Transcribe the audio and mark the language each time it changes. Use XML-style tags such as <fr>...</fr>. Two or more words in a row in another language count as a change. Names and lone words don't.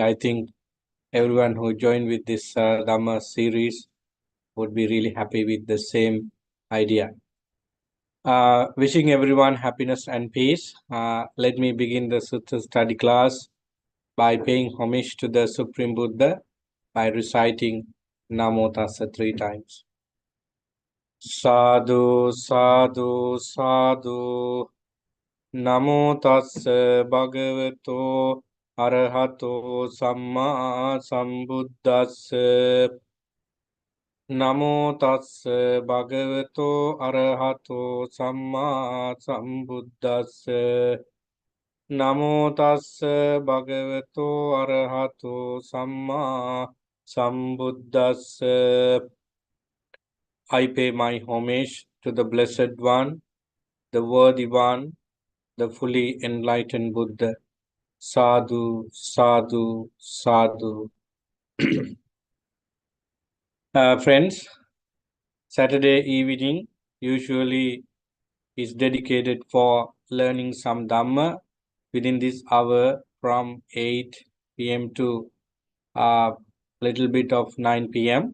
<en>I think everyone who joined with this Dhamma series would be really happy with the same idea. Wishing everyone happiness and peace. Let me begin the Sutta study class by paying homage to the Supreme Buddha by reciting</en> <pi>Namo Tassa</pi> <en>3 times.</en> <pi>Sadhu, sadhu, sadhu. Namo Tassa Bhagavato Arahato Samma Sambuddhassa. Namo Tassa Bhagavato Arahato Samma Sambuddhassa. Namo Tassa Bhagavato Arahato Samma Sambuddhassa.</pi> <en>I pay my homage to the Blessed One, the Worthy One, the fully enlightened Buddha.</en> <pi>Sadhu, sadhu, sadhu.</pi> <en>Friends, Saturday evening usually is dedicated for learning some Dhamma within this hour from 8 p.m. to a little bit of 9 p.m.</en>